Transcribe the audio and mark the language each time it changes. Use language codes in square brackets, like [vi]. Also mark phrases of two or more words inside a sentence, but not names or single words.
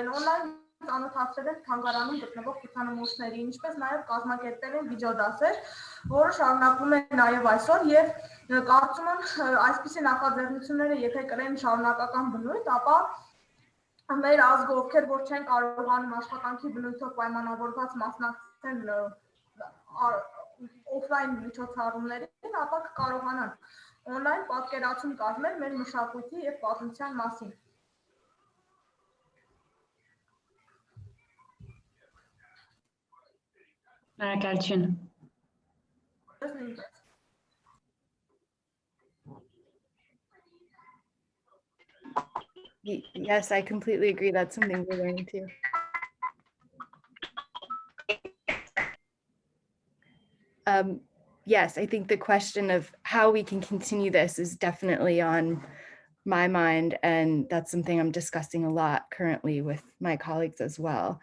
[hy] են օնլայն, ծանոթացրել են թանգարանում գտնվող ցուցանմուշների, ինչպես նաև կազմակերպել են վիդեոդասեր, որը շարունակվում է նաև այսօր եւ կարծում եմ այսպիսի նախաձեռնությունները եթե կրեն շարունակական բնույթ, ապա մեր ազգը, ովքեր որ չեն կարողանում աշխատանքի բնույթով պայմանավորված մասնակցեն օֆլայն միջոցառումներին, ապա կկարողանան օնլայն պատկերացում կազմել մեր մշակույթի եւ պատմության մասին։ Շնորհակալություն։ [en] Yes, I completely agree. That's something we're learning too. Yes, I think the question of how we can continue this is definitely on my mind, and that's something I'm discussing a lot currently with my colleagues as well.